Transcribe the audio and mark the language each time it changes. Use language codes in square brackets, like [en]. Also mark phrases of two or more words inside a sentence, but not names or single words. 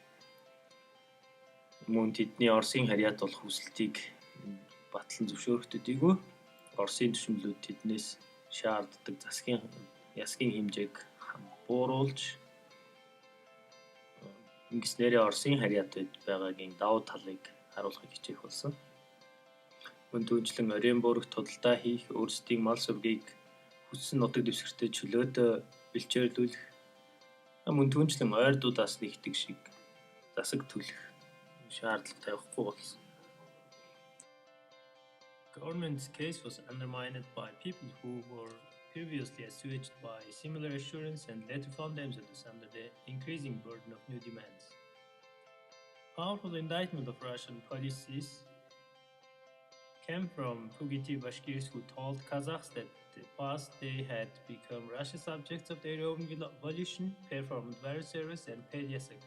[mn] мөн тэдний Оросын харьяат болох хүсэлтийг батлан зөвшөөрөх төдийгүй Оросын төшөмлүүд тэднээс шаарддаг Ясгийн хэмжээг бууруулж ингэснээрээ Оросын харьяатад байгаагийн давуу талыг харуулахыг хичээх болсон. Мөн түүнчлэн Оренбургт худалдаа хийх, өөрсдийн мал сүргийг хүссэн нутаг дэвсгэртээ чөлөөтэй бэлчээрлүүлэх, мөн түүнчлэн ойрдуудаас нэгдэг шиг засаг төлөх шаардлага тавихгүй болсон. [en] Government's case was undermined by people who were previously assuaged by similar assurance and later found themselves under the increasing burden of new demands. Powerful indictment of Russian policies came from fugitive Bashkirs who told Kazakhs that in the past they had become Russian subjects of their own volition, performed various service and paid Yasak.